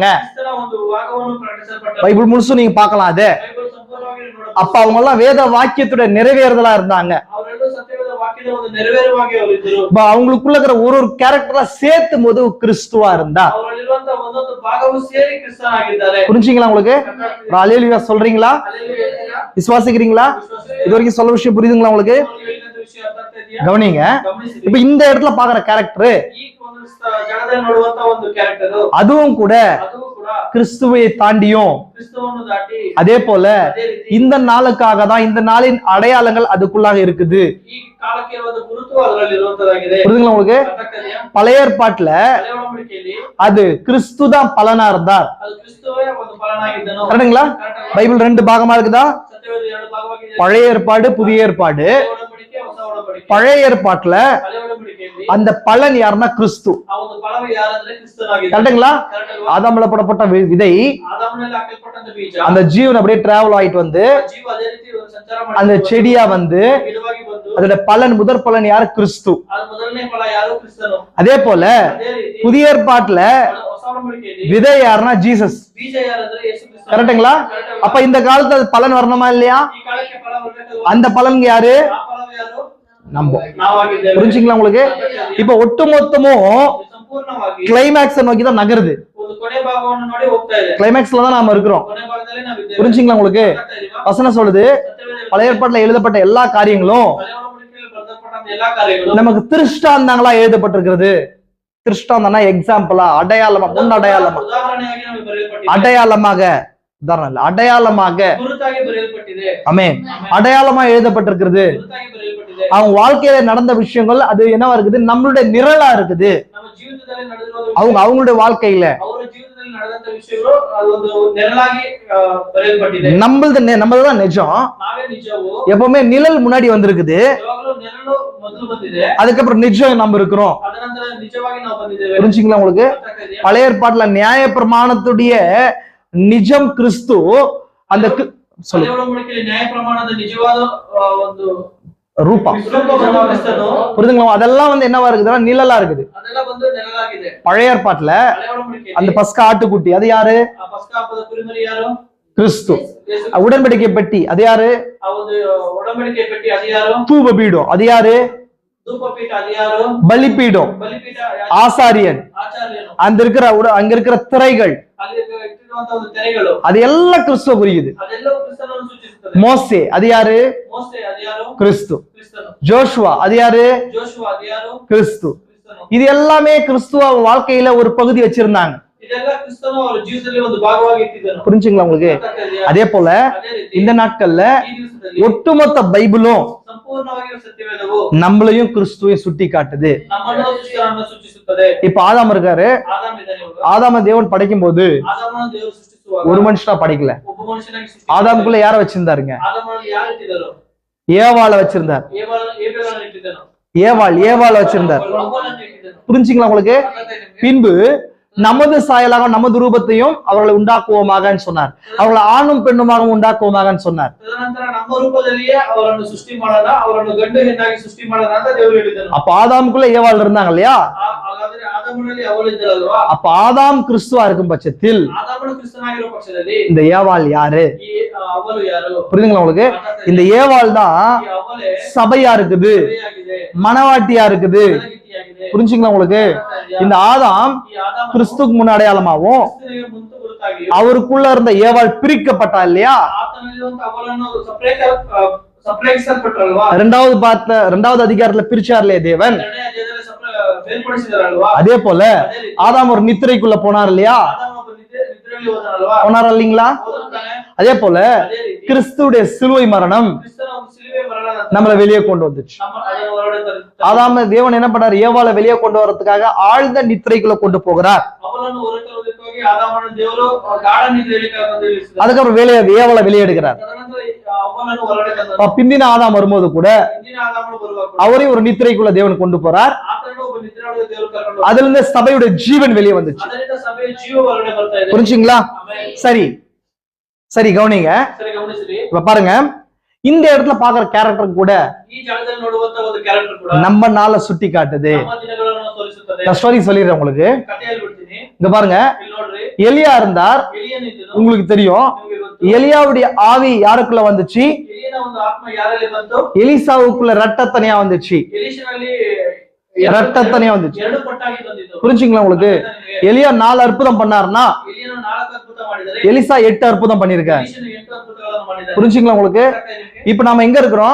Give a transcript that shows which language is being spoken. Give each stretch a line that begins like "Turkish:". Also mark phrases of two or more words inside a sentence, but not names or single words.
Kannada: ಕ್ರಿಸ್ತನ ಒಂದು ಭಾಗವನ್ನು ಪ್ರಕಟಿಸಲ್ಪಟ್ಟರು.
Tamil: பைபிள் முழுசும் நீங்க பார்க்கலாம். அது
Kannada: ಬೈಬಲ್ ಸಂಪೂರ್ಣವಾಗಿ ನೋಡಬಹುದು.
Tamil: அப்ப அவங்க எல்லாம் வேத வாக்கியத்துடைய நிறைவேறுதலா இருந்தாங்க.
Kannada: ಅವರೆಲ್ಲರೂ ಸತ್ಯವೇದ ವಾಕ್ಯದ ಒಂದು ನೆರವೇರುವಾಗಿ ಅವರಿದ್ದರು.
Tamil: அவங்களுக்குள்ள இருக்கிற ஒரு கேரக்டரா சேர்த்தும் போது கிறிஸ்துவா இருந்தா.
Kannada: ಅವರಲ್ಲಿರುವಂತ ಒಂದೊಂದು ಭಾಗವು ಸೇರಿ ಕ್ರಿಸ್ತನಾಗಿದ್ದಾರೆ.
Tamil: புரிஞ்சுங்களா உங்களுக்கு? அல்லேலூயா சொல்றீங்களா?
Kannada: ಹಲ್ಲೆಲೂಯಾ.
Tamil: விசுவாசிக்கிறீங்களா? இது வரைக்கும் சொல்ல விஷயம் புரியுதுங்களா உங்களுக்கு?
Kannada: ಹೇಳಿದಂತ ವಿಷಯ ಅರ್ಥ ಆಗ್ತಾ ಇದೆಯಾ?
Tamil: கவனிங்க.
Kannada: ಗಮನಿಸಿರಿ.
Tamil: இப்ப இந்த இடத்துல பாக்குற கேரக்டர்
Kannada: ಈ ಒಂದು ಜಾಗದಲ್ಲಿ ನೋಡುವಂತ ಒಂದು ಕ್ಯಾರೆಕ್ಟರ್
Tamil: அதுவும் கூட
Kannada: ಅದು ಕೂಡ
Tamil: கிறிஸ்துவை தாண்டியும்,
Kannada: ಕ್ರಿಸ್ತವನ್ನು ದಾಟಿ
Tamil: அதே போல
Kannada: ಅದೇ ರೀತಿ
Tamil: இந்த நாளுக்காக தான் இந்த நாளின் அடையாளங்கள் அதுக்குள்ளாக இருக்குது.
Kannada: ಈ ಕಾಲಕ್ಕೆ ಒಂದು ಗುರುತು ಅದರಲ್ಲಿ ಇರುವಂತದಾಗಿದೆ.
Tamil: புரியுதுங்களா உங்களுக்கு?
Kannada: ಅರ್ಥ ಆಗ್ತಾ ಇದೆಯಾ?
Tamil: பழைய ஏற்பாட்டுல
Kannada: ಹಳೆ ಒಡಂಬಡಿಕೆಯಲ್ಲಿ
Tamil: அது கிறிஸ்து தான் பலனா இருந்தார்.
Kannada: ಅದು ಕ್ರಿಸ್ತವೇ ಒಂದು ಫಲನಾಗಿದ್ದನು.
Tamil: கரெக்டுங்களா? பைபிள் ரெண்டு பாகமா இருக்குதா?
Kannada: ಸತ್ಯವೇದ ಎರಡು ಭಾಗವಾಗಿದೆ.
Tamil: பழைய ஏற்பாடு, புதிய ஏற்பாடு.
Kannada: ಹಳೆ ಒಡಂಬಡಿಕೆ, ಹೊಸ ಒಡಂಬಡಿಕೆ.
Tamil: பழைய ஏற்பாட்டுல
Kannada: ಹಳೆ ಒಡಂಬಡಿಕೆಯಲ್ಲಿ
Tamil: அந்த பலன் யாருன்னா கிறிஸ்து.
Kannada: ಆ ಒಂದು ಫಲವು ಯಾರಂದ್ರೆ ಕ್ರಿಸ್ತನಾಗಿದ್ದಾನೆ.
Tamil: கரெக்டுங்களா?
Kannada: ಕರೆಕ್ಟ್ ಅಲ್ವಾ?
Tamil: ஆதாம்ல போடப்பட்ட விதை
Kannada: ಆದಾಮನಲ್ಲಿ ಹಾಕಲ್ಪಟ್ಟಂತ ಬೀಜ
Tamil: அந்த ஜீவன் அப்படியே டிராவல் ஆயிட்டு வந்து
Kannada: ಜೀವ ಅದೇ ರೀತಿ ಒಂದು ಸಂಚಾರ
Tamil: அந்த
Kannada: ಮಾಡಿ
Tamil: செடியா வந்து
Kannada: ಗಿಡವಾಗಿ ಬಂದು
Tamil: அதோட பலன், முதற் பலன் யாரு? கிறிஸ்து.
Kannada: ಅದು ಮೊದಲನೇ ಫಲ ಯಾರು? ಕ್ರಿಸ್ತನು.
Tamil: அதே போல
Kannada: ಅದೇ ರೀತಿ
Tamil: புதிய ஏற்பாட்டுல
Kannada: ಹೊಸ ಒಡಂಬಡಿಕೆಯಲ್ಲಿ
Tamil: விதை யாருன்னா ஜீசஸ்.
Kannada: ಬೀಜ ಯಾರಂದ್ರೆ ಯೇಸು ಕ್ರಿಸ್ತ.
Tamil: கரெக்டுங்களா? அப்ப இந்த காலத்துல அது பலன் வரணுமா இல்லையா?
Kannada: ಈ ಕಾಲಕ್ಕೆ ಫಲ ಬರಬೇಕು.
Tamil: அந்த பலன் யாரு?
Kannada: ಆ ಫಲವು ಯಾರು?
Tamil: நம்ம.
Kannada: ನಾವಾಗಿದ್ದೇವೆ.
Tamil: புரிஞ்சுங்களா உங்களுக்கு? இப்ப ஒட்டுமொத்தமும்
Kannada: ಇದು ಸಂಪೂರ್ಣವಾಗಿ
Tamil: கிளைமேக்ஸ் நோக்கி தான் நகருது.
Kannada: ಒಂದು ಕೊನೆ ಭಾಗವನ್ನು ನೋಡಿ ಹೋಗ್ತಾ ಇದೆ.
Tamil: கிளைமேக்ஸ்ல தான் நாம இருக்கிறோம்.
Kannada: ಕೊನೆ ಭಾಗದಲ್ಲಿ ನಾವಿದ್ದೇವೆ.
Tamil: புரிஞ்சுங்களா உங்களுக்கு?
Kannada: ಅರ್ಥ ಆಗ್ತಾ ಇದೆಯಾ?
Tamil: வசனம் சொல்லுது,
Kannada: ಸತ್ಯವೇದ
Tamil: பழைய ஏற்பாட்டுல எழுதப்பட்ட எல்லா காரியங்களும்
Kannada: ಹಳೆ ಒಡಂಬಡಿಕೆಯಲ್ಲಿ ಬರೆದಲ್ಪಟ್ಟಂತ ಎಲ್ಲಾ ಕಾರ್ಯಗಳು
Tamil: நமக்கு திருஷ்டாந்தங்களா எழுதப்பட்டிருக்கிறது. திருஷ்டாந்தம்னா எக்ஸாம்பிளா, அடையாளமா, முன் அடையாளமா,
Kannada: ಉದಾಹರಣೆಯಾಗಿ ನಮಗೆ ಬರೆಯಲ್ಪಟ್ಟಿದೆ.
Tamil: அடையாளமாக, உதாரணம் இல்ல, அடையாளமாக.
Kannada: ಗುರುತಾಗಿ ಬರೆಯಲ್ಪಟ್ಟಿದೆ.
Tamil: ஆமென். அடையாளமா எழுதப்பட்டிருக்கிறது.
Kannada: ಗುರುತಾಗಿ ಬರೆಯಲ್ಪಟ್ಟಿದೆ.
Tamil: அவங்க வாழ்க்கையில நடந்த விஷயங்கள் அது என்னவா இருக்குது? நம்மளுடைய நிழலா இருக்குது.
Kannada: ನಮ್ಮ ಜೀವಿತದಲ್ಲಿ ನಡೆದಿರೋದು
Tamil: அவங்களுடைய வாழ்க்கையில
Kannada: ಅವರ ಜೀವಿತದಲ್ಲಿ ನಡೆದಂತ ವಿಷಯಗಳು ಅದೊಂದು ನೆರಳಾಗಿ ಬರೆಯಲ್ಪಟ್ಟಿದೆ.
Tamil: நம்மளதான் நிஜம்.
Kannada: ನಾವೇ ನಿಜವು.
Tamil: எப்பவுமே நிழல் முன்னாடி வந்திருக்குது,
Kannada: ಯಾವಾಗಲೂ ನೆರಳು ಮೊದಲು ಬಂದಿದೆ,
Tamil: அதுக்கப்புறம் நிஜம் நம்ம இருக்கிறோம்.
Kannada: ಅದ ನಂತರ ನಿಜವಾಗಿ ನಾವು ಬಂದಿದ್ದೇವೆ.
Tamil: புரிஞ்சுங்களா உங்களுக்கு?
Kannada: ಅರ್ಥ ಆಗ್ತಾ ಇದೆಯಾ?
Tamil: பழைய ஏற்பாட்டுல நியாய பிரமாணத்துடைய நிஜம் கிறிஸ்து. அந்த
Kannada: ಹಳೆ ಒಡಂಬಡಿಕೆಯಲ್ಲಿ ನ್ಯಾಯ ಪ್ರಮಾಣದ ನಿಜವಾದ ಒಂದು
Tamil: ரூபா,
Kannada: ರೂಪವನ್ನು ಕ್ರಿಸ್ತನು.
Tamil: புரியுதுங்களா? அதெல்லாம் வந்து என்னவா இருக்குதுன்னா நிழலா இருக்குது.
Kannada: ಅದೆಲ್ಲ ಬಂದು ನೆರಳಾಗಿದೆ.
Tamil: பழைய ஏற்பாட்டுல
Kannada: ಹಳೆ ಒಡಂಬಡಿಕೆಯಲ್ಲಿ
Tamil: அந்த பஸ்கா ஆட்டுக்குட்டி அது யாரு?
Kannada: ಆ ಪಸ್ಕ ಹಬ್ಬದ ಕುರಿಮರಿ ಯಾರು?
Tamil: கிறிஸ்து.
Kannada: ಯೇಸು.
Tamil: உடன்படிக்கை பெட்டி அது யாரு?
Kannada: ಆ ಒಂದು ಒಡಂಬಡಿಕೆ ಪೆಟ್ಟಿ ಅದು ಯಾರು?
Tamil: தூப பீடம் அது யாரு?
Kannada: ಧೂಪಪೀಠ ಅದು ಯಾರು?
Tamil: பலிபீடம்
Kannada: ಬಲಿಪೀಠ
Tamil: ஆசாரியன்.
Kannada: ಆಚಾರ್ಯನು.
Tamil: அங்க இருக்கிற திரைகள்
Kannada: ಅಲ್ಲಿ ಇಟ್ಟಿರುವಂತ ಒಂದು ತೆರೆಗಳು
Tamil: அது எல்லாம் கிறிஸ்துவ குறிக்குது.
Kannada: ಅದೆಲ್ಲವೂ ಕ್ರಿಸ್ತನನ್ನು ಸೂಚಿಸುತ್ತದೆ.
Tamil: மோசே அது யாரு?
Kannada: ಮೋಸೆ ಅದು ಯಾರು?
Tamil: கிறிஸ்து.
Kannada: ಕ್ರಿಸ್ತನು.
Tamil: ஜோஷுவா அது யாரு?
Kannada: ಜೋಶುವ ಅದು ಯಾರು?
Tamil: கிறிஸ்து.
Kannada: ಕ್ರಿಸ್ತನು.
Tamil: இது எல்லாமே கிறிஸ்துவ வாழ்க்கையில ஒரு பகுதி வச்சிருந்தாங்க.
Kannada: ಇದೆಲ್ಲ ಕ್ರಿಸ್ತನು ಅವರ ಜೀವಿತದಲ್ಲಿ ಒಂದು ಭಾಗವಾಗಿ ಇಟ್ಟಿದ್ದನು.
Tamil: புரிஞ்சுங்களா உங்களுக்கு?
Kannada: ಅರ್ಥ ಆಗ್ತಾ ಇದೆಯಾ?
Tamil: அதே போல
Kannada: ಅದೇ ರೀತಿ
Tamil: இந்த ನಾட்கள்ல
Kannada: ಈ ದಿವಸದಲ್ಲಿ
Tamil: ஒட்டுமொத்த பைபிளும்
Kannada: ಸಂಪೂರ್ಣವಾಗಿ ಸತ್ಯವೇದವು
Tamil: நம்மளையும் கிறிஸ்துவையும் சுட்டி காட்டுது.
Kannada: ನಮ್ಮನ್ನು ಕ್ರಿಸ್ತನನ್ನು ಸೂಚಿಸುತ್ತದೆ.
Tamil: இப்ப ஆதாம் இருக்காரு.
Kannada: ಆದಾಮ ಇದ್ದಾನೆ ಇವಾಗ.
Tamil: ஆதாம தேவன் படைக்கும் போது
Kannada: ಆದಾಮನನ್ನು ದೇವರು ಸೃಷ್ಟಿಸುವಾಗ
Tamil: ஒரு மனுஷனா படைக்கல.
Kannada: ಒಬ್ಬ ಮನುಷ್ಯನಾಗಿ ಸೃಷ್ಟಿಸಿದ.
Tamil: ஆதாமுக்குள்ள யார வச்சிருந்தாருங்க?
Kannada: ಆದಾಮನನ್ನು ಯಾರು ಇಟ್ಟಿದ್ದರು?
Tamil: ஏவாள வச்சிருந்தார்.
Kannada: ಏಬೇಲನ್ನು ಇಟ್ಟಿದ್ದನು.
Tamil: ஏவாள வச்சிருந்தார்.
Kannada: ಒಬ್ಬನನ್ನು ಇಟ್ಟಿದ್ದನು.
Tamil: புரிஞ்சுங்களா உங்களுக்கு?
Kannada: ಅರ್ಥ ಆಗ್ತಾ ಇದೆ ನಿಮ್ಗೆ?
Tamil: பின்பு நமது சாயலாக நமது ரூபத்தையும் அவர்களை உண்டாக்குவோமாகன்னு சொன்னார். அவர்களை ஆணும் பெண்ணுமாக உண்டாக்குவோமாகன்னு சொன்னார்.
Kannada: ತದನಂತರ ನಮ್ಮ ರೂಪದಲ್ಲಿಯೇ ಅವರನ್ನು ಸೃಷ್ಟಿ ಮಾಡೋಣ, ಅವರನ್ನು ಗಂಡು ಹೆಣ್ಣಾಗಿ ಸೃಷ್ಟಿ ಮಾಡೋಣ ಅಂತ ದೇವರು ಹೇಳಿದರು.
Tamil: அப்ப ஆதாமுக்குள்ள ஏவாள் இருந்தாங்க இல்லையா?
Kannada: ಹಾಗಾದ್ರೆ ಆದಾಮನಲ್ಲಿ ಅವಳು ಇದ್ದಳಲ್ವಾ?
Tamil: அப்ப ஆதாம் கிறிஸ்துவா இருக்கும் பட்சத்தில்
Kannada: ಆದಾಮನು ಕ್ರಿಸ್ತನಾಗಿರೋ ಪಕ್ಷದಲ್ಲಿ
Tamil: இந்த ஏவாள் யாரு?
Kannada: ಈ ಅವಳು ಯಾರು?
Tamil: புரியுதுங்களா உங்களுக்கு? இந்த ஏவாள் தான்
Kannada: ಈ ಅವಳೇ
Tamil: சபையா இருக்குது,
Kannada: ಸಭೆಯಾಗಿದೆ,
Tamil: மனவாட்டியா இருக்குது.
Kannada: ಮನಗಿತ್ತಿಯಾಗಿದೆ.
Tamil: புரிஞ்சுங்களா உங்களுக்கு? இந்த ஆதாம்
Kannada: ಈ ಆದಾಮನು
Tamil: கிறிஸ்துக்கு முன் அடையாளமாவும்
Kannada: ಕ್ರಿಸ್ತನಿಗೆ ಮುಂದೆ ಗುರುತಾಗಿ
Tamil: அவருக்குள்ள இருந்த ஏவாள் பிரிக்கப்பட்டா இல்லையா?
Kannada: ಆತನಲ್ಲಿರುವಂತ ಅವಳನ್ನು ಸಪರೇಟಿಸಲ್ಪಟ್ಟರಲ್ವಾ?
Tamil: ரெண்டாவது அதிகாரத்துல பிரிச்சார்லையே தேவன்.
Kannada: ಎರಡನೇ ಅಧ್ಯಾಯದಲ್ಲಿ ಬೇರ್ಪಡಿಸಿದರಲ್ವಾ?
Tamil: அதே போல
Kannada: ಅದೇ ರೀತಿ
Tamil: ஆதாம் ஒரு நித்திரைக்குள்ள போனார் இல்லையா?
Kannada: ಆದಾಮ ಒಬ್ಬ ನಿದ್ರೆಯಲ್ಲಿ ಹೋದನಲ್ವಾ?
Tamil: போனார் இல்லைங்களா?
Kannada: ಹೋದನು.
Tamil: அதே போல
Kannada: ಅದೇ ರೀತಿ
Tamil: கிறிஸ்துடைய சிலுவை மரணம்
Kannada: ಕ್ರಿಸ್ತನ ಒಂದು ಶಿಲುಬೆ ಮರಣ
Tamil: நம்மளை வெளியே கொண்டு வந்துச்சு.
Kannada: ಅದನ್ನು ಹೊರಗಡೆ ತರುತ್ತದೆ.
Tamil: ஆதாம தேவன் என்ன பண்ணாரு? ஏவாளை வெளியே கொண்டு வரதுக்காக ஆழ்ந்த நித்திரைக்குள்ள கொண்டு போகிறார்.
Kannada: ಅವಳನ್ನು ಹೊರತರುವುದಕ್ಕಾಗಿ ಆದಾಮನ ದೇವರು ಗಾಢ ನಿದ್ರೆಯಲ್ಲಿ ಕರೆದು ಇಳಿಸಿದನು.
Tamil: அதுக்கப்புறம் ஏவாளை வெளியே எடுக்கிறார்.
Kannada: ತದನಂತರ ಅವನನ್ನು ಹೊರಗಡೆ ತಂದನು.
Tamil: அப்ப பிந்தின ஆதாம் வரும்போது கூட
Kannada: ಹಿಂದಿನ ಆದಾಮನು ಬರುವಾಗ
Tamil: அவரையும் ஒரு நித்திரைக்குள்ள தேவன் கொண்டு போறார்.
Kannada: ಆತನನ್ನು ಒಬ್ಬ ನಿದ್ರೆಯೊಳಗೆ ದೇವರು ಕರ್ಕೊಂಡು
Tamil: அதுல இருந்து சபையுடைய ஜீவன் வெளியே வந்துச்சு.
Kannada: ಅದರಿಂದ ಸಭೆಯ ಜೀವ ಹೊರಗಡೆ ಬರ್ತಾ ಇದೆ.
Tamil: புரிஞ்சுங்களா?
Kannada: ಆಮೆನ್.
Tamil: சரி சரி கவனிங்க.
Kannada: ಸರಿ ಗಮನಿಸಿರಿ.
Tamil: இப்ப பாருங்க, இந்த இடத்துல பாக்குற கேரக்டர் கூட
Kannada: ಈ ಜಾಗದಲ್ಲಿ ನೋಡುವಂತ ಒಂದು ಕ್ಯಾರೆಕ್ಟರ್ ಕೂಡ
Tamil: நம்ம நாளை சுட்டி காட்டுது.
Kannada: ನಮ್ಮ ದಿನಗಳನ್ನು ತೋರಿಸುತ್ತದೆ.
Tamil: நான் ஸ்டோரி சொல்லிடுறேன் உங்களுக்கு.
Kannada: ಕಥೆ ಹೇಳ್ಬಿಡ್ತೀನಿ.
Tamil: இங்க பாருங்க,
Kannada: ಇಲ್ಲಿ ನೋಡ್ರಿ,
Tamil: எலியா இருந்தார்.
Kannada: ಎಲಿಯನ ಇದ್ದನು.
Tamil: உங்களுக்கு தெரியும்.
Kannada: ನಿಮಗೆ ಗೊತ್ತು.
Tamil: எலியாவுடைய ஆவி யாருக்குள்ள வந்துச்சு?
Kannada: ಎಲಿಯನ ಒಂದು ಆತ್ಮ ಯಾರಲ್ಲಿ ಬಂತು?
Tamil: எலிசாவுக்குள்ள ரட்டத்தனையா வந்துச்சு.
Kannada: ಎಲಿಷನಲ್ಲಿ
Tamil: ரட்டத்தனையா வந்துச்சு.
Kannada: ಎರಡು ಪಟ್ಟಾಗಿ ಬಂದಿದ್ದು.
Tamil: புரிஞ்சுங்களா உங்களுக்கு? எலியா 4 அற்புதம் பண்ணாருன்னா
Kannada: ಎಲಿಯನು 4 ಅದ್ಭುತ ಮಾಡಿದರೆ
Tamil: எலிசா 8 அற்புதம் பண்ணிருக்காரு.
Kannada: ಎಲಿಷನು 8 ಅದ್ಭುತಗಳನ್ನು ಮಾಡಿದ್ದಾನೆ.
Tamil: புரிஞ்சுங்களா உங்களுக்கு? இப்ப நாம எங்க இருக்கிறோம்?